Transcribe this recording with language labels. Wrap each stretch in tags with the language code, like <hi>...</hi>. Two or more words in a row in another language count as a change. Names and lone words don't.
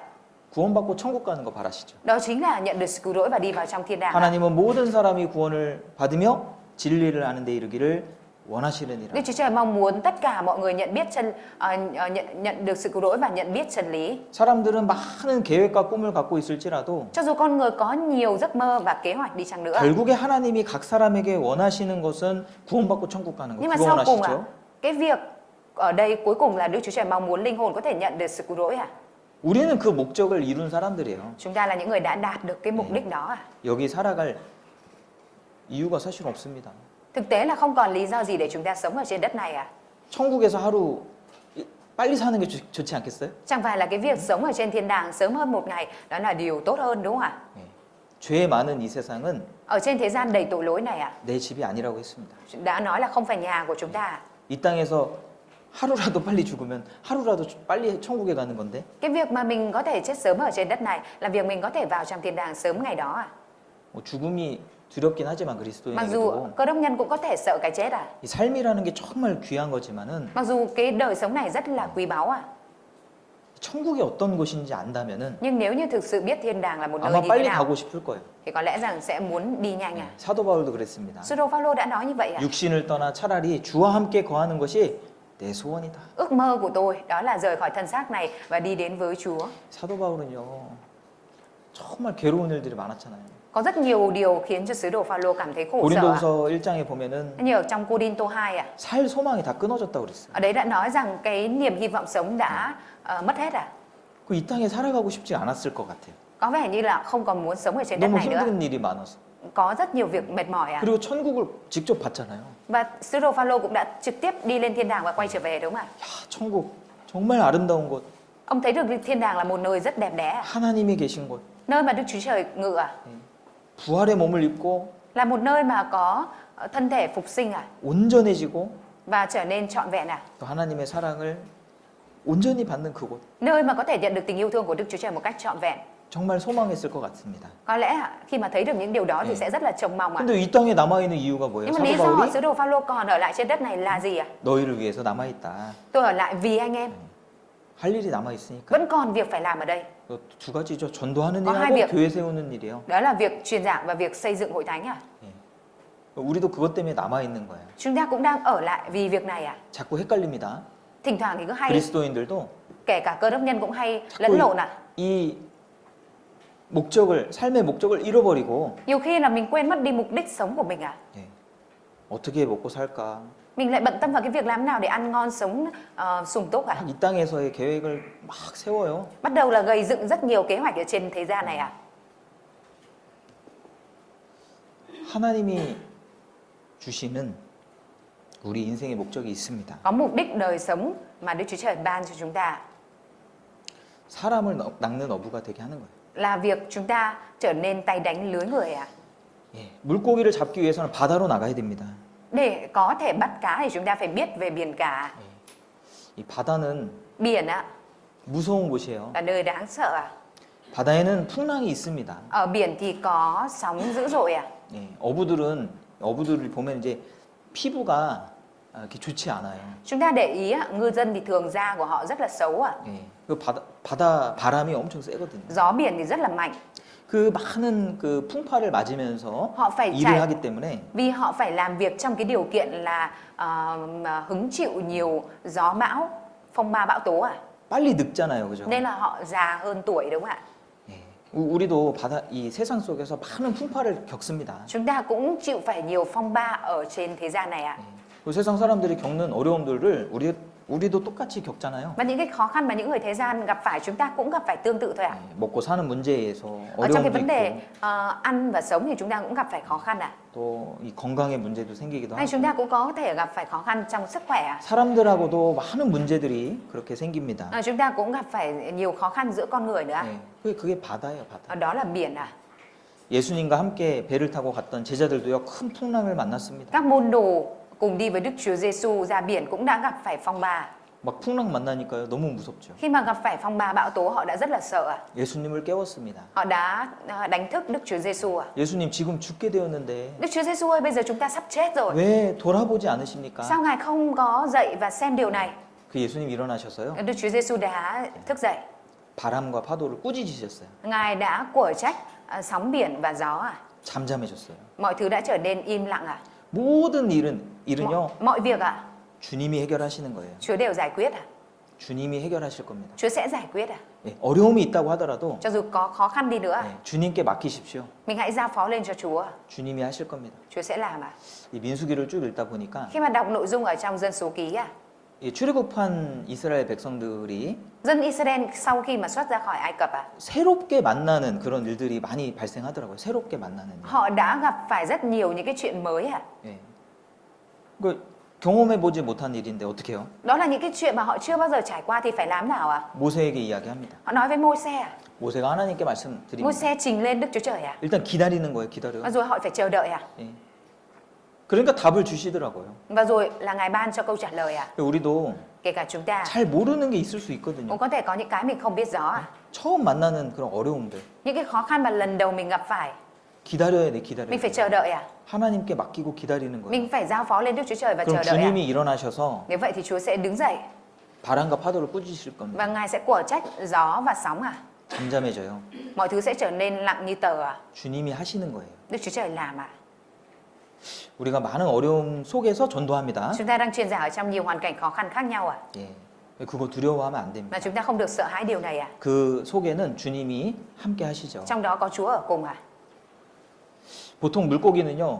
<ko>구원받고 천국 가는 거 바라시죠.</ko> <vi>Đó chính là nhận được sự cứu rỗi và đi vào trong thiên đàng ạ.</vi> <ko>하나님은 모든 사람이 구원을 받으며 진리를 아는 데 이르기를 원하시느니라.</ko> <vi>Đức Chúa Trời mong muốn tất cả mọi người nhận biết nhận được sự cứu rỗi và nhận biết chân lý.</vi> <ko>사람들은 많은 계획과 꿈을 갖고 있을지라도</ko> <vi>Cho dù con người có nhiều giấc mơ và kế hoạch đi chăng nữa.</vi> <ko>결국에 하나님이 각 사람에게 원하시는 것은 구원받고 천국 가는 거.</ko> <vi>Nhưng mà</vi> <ko>그거</ko> <vi>sau cùng</vi> <ko>원하시죠?</ko> <vi>cái việc ở đây cuối cùng là Đức Chúa Trời mong muốn linh hồn có thể nhận được sự cứu rỗi à?</vi> <ko>우리는 그 목적을 이룬 사람들이에요.</ko> <vi>Chúng ta là những người đã đạt được cái mục đích đó à?</vi> <ko>여기 살아갈 이유가 사실 없습니다.</ko> <vi>Thực tế là không còn lý do gì để chúng ta sống ở trên đất này à?</vi> <ko>천국에서 하루 빨리 사는 게 좋지 않겠어요?</ko> <vi>Chẳng phải là cái việc sống ở trên thiên đàng sớm hơn một ngày đó là điều tốt hơn đúng không ạ?</vi> <ko>네. 죄 많은 이 세상은</ko> <vi>Ở trên thế gian đầy tội lỗi này à?</vi> <ko>내 집이 아니라고 했습니다.</ko> <vi>Đã nói là không phải nhà của chúng ta à?</vi> <ko>이 땅에서 하루라도 빨리 죽으면 하루라도 빨리 천국에 가는 건데</ko> <vi>Cái việc mà mình có thể chết sớm ở trên đất này là việc mình có thể vào trong thiên đàng sớm ngày đó à?</vi> <ko>뭐 죽음이 두렵긴 하지만</ko> <vi>Mặc dù</vi> <ko>그리스도인에게도</ko> <vi>cơ đốc nhân cũng có thể sợ cái chết à?</vi> <ko>이 삶이라는 게 정말 귀한 거지만은</ko> <vi>Mặc dù cái đời sống này rất là quý báu à?</vi> <ko>천국이 어떤 곳인지 안다면은</ko> <vi>Nhưng nếu như thực sự biết thiên đàng là một nơi</vi> <ko>아마</ko> <vi>như thế</vi> <ko>빨리</ko> <vi>nào</vi> <ko>가고 싶을 거예요.</ko> <vi>thì có lẽ rằng sẽ muốn đi nhanh à?</vi> <ko>사도 바울도 그랬습니다.</ko> <vi>Sứ đồ Phaolô đã nói như vậy à?</vi> <ko>육신을 떠나 차라리 주와 함께 거하는 것이 내 소원이다.</ko> <vi>Ước mơ của tôi đó là rời khỏi thân xác này và đi đến với Chúa.</vi> <ko>사도 바울은요 정말 괴로운 일들이 많았잖아요.</ko> <vi>Có rất nhiều điều khiến cho sứ đồ Phaolô cảm thấy khổ sở.</vi> <ko>고린도후서 1장에 보면은</ko> <vi>Như ở trong Cô-đinh-tô 2 à?</vi> <ko>살 소망이 다 끊어졌다고 그랬어요.</ko> <vi>Ở đấy đã nói rằng cái niềm hy vọng sống đã mất hết à?</vi> <ko>그 이 땅에 살아가고 싶지 않았을 것 같아요.</ko> <vi>Có vẻ như là không còn muốn sống ở trên đất</vi> <ko>너무</ko> <vi>này nữa.</vi> <ko>힘든 일이 많아서.</ko> <vi>Có rất nhiều việc mệt mỏi à?</vi> <ko>그리고 천국을 직접 봤잖아요.</ko> <vi>Và sứ đồ Phaolô cũng đã trực tiếp đi lên thiên đàng và quay trở về đúng không ạ?</vi> <ko>야, 천국 정말 아름다운 곳,</ko> <vi>Ông thấy được thiên đàng là một nơi rất đẹp đẽ,</vi> <ko>하나님이 계신 곳,</ko> <vi>nơi mà Đức Chúa Trời ngự à?</vi> <ko>부활의 몸을 입고</ko> <vi>Là một nơi mà có thân thể phục sinh à?</vi> <ko>온전해지고</ko> <vi>Và trở nên trọn vẹn à?</vi> <ko>또 하나님의 사랑을 온전히 받는 그곳.</ko> <vi>Nơi mà có thể nhận được tình yêu thương của Đức Chúa Trời một cách trọn vẹn.</vi> <ko>정말 소망했을 것 같습니다.</ko> <vi>Có lẽ khi mà thấy được những điều đó thì sẽ rất là trông mong ạ.</vi> <ko>근데 이 땅에 남아 있는 이유가 뭐예요?</ko> <vi>Nhưng mà lý</vi> <ko>사도</ko> <vi>do</vi> <ko>바울이</ko> <vi>sứ đồ Phaolô còn ở lại trên đất này là gì ạ?</vi> <ko>너희를 위해서 남아 있다.</ko> <vi>Tôi ở lại vì anh em,</vi> <ko>할 일이 남아 있으니까.</ko> <vi>vẫn còn việc phải làm ở đây.</vi> <ko>두 가지죠. 전도하는</ko> <vi>có hai</vi> <ko>일하고</ko> <vi>việc.</vi> <ko>교회 세우는 일이에요.</ko> <vi>Đó là việc truyền giảng và việc xây dựng hội thánh ạ.</vi> <ko>우리도 그것 때문에 남아 있는 거예요.</ko> <vi>Chúng ta cũng đang ở lại vì việc này ạ.</vi> <ko>자꾸 헷갈립니다.</ko> <vi>Thỉnh thoảng thì cứ hay,</vi> <ko>그리스도인들도</ko> <vi>kể cả cơ đốc nhân cũng hay lẫn lộn ạ.</vi> <ko>이 목적을 삶의 목적을 잃어버리고</ko> <vi>Nhiều khi là mình quên mất đi mục đích sống của mình ạ.</vi> <ko>예, 어떻게 먹고 살까?</ko> <vi>Mình lại bận tâm vào cái việc làm nào để ăn ngon sống sung túc ạ.</vi> <ko>이 땅에서의 계획을 막 세워요.</ko> <vi>Bắt đầu là gây dựng rất nhiều kế hoạch ở trên thế gian này ạ.</vi> <ko>하나님이 주시는 우리 인생의 목적이 있습니다.</ko> <vi>Có mục đích đời sống mà Đức Chúa Trời ban cho chúng ta</vi> <ko>사람을 낚는 어부가 되게 하는 거예요.</ko> <vi>là việc chúng ta trở nên tay đánh lưới người ạ.</vi> <ko>예, 물고기를 잡기 위해서는 바다로 나가야 됩니다.</ko> <vi>Để có thể bắt cá thì chúng ta phải biết về biển cả.</vi> <ko>이 바다는</ko> <vi>Biển ạ</vi> <ko>무서운 곳이에요.</ko> <vi>là nơi đáng sợ ạ.</vi> <ko>바다에는 풍랑이 있습니다.</ko> <vi>Ở biển thì có sóng dữ dội ạ.</vi> <ko>예, 어부들을 보면 이제 피부가 이렇게 좋지 않아요.</ko> <vi>Chúng ta để ý ạ, ngư dân thì thường da của họ rất là xấu ạ.</vi> <ko>예, 그 바다 바람이 엄청 세거든요.</ko> <vi>Gió biển thì rất là mạnh.</vi> <ko>그 많은 그 풍파를 맞으면서</ko> <vi>Họ phải</vi> <ko>일을</ko> <vi>trải</vi> <ko>하기 때문에</ko> <vi>vì họ phải làm việc trong cái điều kiện là mà hứng chịu nhiều gió bão, phong ba bão tố ạ.</vi> <ko>빨리 늙잖아요, 그죠?</ko> <vi>Nên là họ già hơn tuổi đúng không ạ?</vi> <ko>예, 우리도 이 세상 속에서 많은 풍파를 겪습니다.</ko> <vi>Chúng ta cũng chịu phải nhiều phong ba ở trên thế gian này ạ.</vi> <ko>그 세상 사람들이 겪는 어려움들을 우리 우리도 똑같이 겪잖아요.</ko> <vi>Và những cái khó khăn mà những người thế gian gặp phải chúng ta cũng gặp phải tương tự thôi ạ.</vi> <ko>네, 먹고 사는 문제에서</ko> <vi>Ở trong cái</vi> <ko>어려움도</ko> <vi>vấn</vi> <ko>있고</ko> <vi>đề ăn và sống thì chúng ta cũng gặp phải khó khăn ạ.</vi> <ko>또 이 건강의 문제도 생기기도</ko> <vi>Hay</vi> <ko>하고</ko> <vi>chúng ta cũng có thể gặp phải khó khăn trong sức khỏe ạ.</vi> <ko>사람들하고도 많은 문제들이 그렇게 생깁니다.</ko> <vi>Chúng ta cũng gặp phải nhiều khó khăn giữa con người nữa ạ.</vi> <ko>네, 그게 바다예요, 바다.</ko> <vi>Đó là biển ạ.</vi> <ko>예수님과 함께 배를 타고 갔던 제자들도요 큰 풍랑을 만났습니다.</ko> <vi>Các môn đồ cùng đi với Đức Chúa Giêsu ra biển cũng đã gặp phải phong ba.</vi> <ko>막 풍랑 만나니까요 너무 무섭죠.</ko> <vi>Khi mà gặp phải phong ba bão tố họ đã rất là sợ ạ.</vi> <ko>예수님을 깨웠습니다.</ko> <vi>Họ đã đánh thức Đức Chúa Giêsu ạ.</vi> <ko>예수님 지금 죽게 되었는데</ko> <vi>Đức Chúa Giêsu ơi, bây giờ chúng ta sắp chết rồi.</vi> <ko>왜 돌아보지 않으십니까?</ko> <vi>Sao Ngài không có dậy và xem điều này?</vi> <ko>그 예수님 일어나셔서요</ko> <vi>Đức Chúa Giêsu đã thức dậy.</vi> <ko>바람과 파도를 꾸짖으셨어요.</ko> <vi>Ngài đã quở trách sóng biển và gió ạ.</vi> <ko>잠잠해졌어요.</ko> <vi>Mọi thứ đã trở nên im lặng ạ.</vi> <ko>모든 일은요</ko> <vi>Mọi việc ạ,</vi> <ko>주님이 해결하시는 거예요.</ko> <vi>Chúa đều giải quyết ạ.</vi> <ko>주님이 해결하실 겁니다.</ko> <vi>Chúa sẽ giải quyết ạ.</vi> <ko>예, 어려움이 있다고 하더라도</ko> <vi>Cho dù có khó khăn đi nữa ạ,</vi> <ko>예, 주님께 맡기십시오.</ko> <vi>mình hãy giao phó lên cho Chúa.</vi> <ko>주님이 하실 겁니다.</ko> <vi>Chúa sẽ làm ạ.</vi> <ko>이 민수기를 쭉 읽다 보니까</ko> <vi>Khi mà đọc nội dung ở trong dân số ký ạ,</vi> <ko>이 출애굽한 이스라엘 백성들이</ko> <vi>dân Israel sau khi mà xuất ra khỏi Ai Cập ạ,</vi> <ko>새롭게 만나는 그런 일들이 많이 발생하더라고요. 새롭게 만나는 일.</ko> <vi>họ đã gặp phải rất nhiều những cái chuyện mới ạ.</vi> <ko>예. 그 경험해 보지 못한 일인데 어떻게 해요?</ko> <vi>Đó là những cái chuyện mà họ chưa bao giờ trải qua thì phải làm nào ạ?</vi> <ko>모세에게 이야기합니다.</ko> <vi>Họ nói với Môi-se ạ.</vi> <ko>모세가 하나님께 말씀드립니다.</ko> <vi>Môi-se trình lên Đức Chúa Trời ạ.</vi> <ko>일단 기다리는 거예요. 기다려.</ko> <vi>Và rồi họ phải chờ đợi ạ.</vi> <ko>예. 그러니까 답을 주시더라고요.</ko> <vi>Và rồi là Ngài ban cho câu trả lời ạ.</vi> <ko>우리도</ko> <vi>Kể cả chúng ta</vi> <ko>잘 모르는 게 있을 수 있거든요.</ko> <vi>cũng có thể có những cái mình không biết rõ ạ.</vi> <ko>처음 만나는 그런 어려움들</ko> <vi>Những cái khó khăn mà lần đầu mình gặp phải,</vi> <ko>기다려야 돼. 기다려야</ko> <vi>mình phải</vi> <ko>돼.</ko> <vi>chờ đợi ạ.</vi> <ko>하나님께 맡기고 기다리는 거예요.</ko> <vi>Mình phải giao phó lên Đức Chúa Trời và</vi> <ko>그럼</ko> <vi>chờ đợi ạ.</vi> <ko>주님이 일어나셔서</ko> <vi>Nếu vậy thì Chúa sẽ đứng dậy</vi> <ko>바람과 파도를 꾸짖으실 겁니다.</ko> <vi>và Ngài sẽ quở trách gió và sóng ạ.</vi> <ko>잠잠해져요.</ko> <vi>Mọi thứ sẽ trở nên lặng như tờ ạ.</vi> <ko>주님이 하시는 거예요.</ko> <vi>Đức Chúa Trời làm ạ.</vi> <ko>우리가 많은 어려움 속에서 전도합니다.</ko> <vi>Chúng ta đang truyền giảng ở trong nhiều hoàn cảnh khó khăn khác nhau ạ.</vi> <ko>예. 그거 두려워하면 안 됩니다.</ko> <vi>Mà chúng ta không được sợ hãi điều này ạ.</vi> <ko>그 속에는 주님이 함께 하시죠.</ko> <vi>Trong đó có Chúa ở cùng ạ.</vi> <ko>보통 물고기는요.</ko>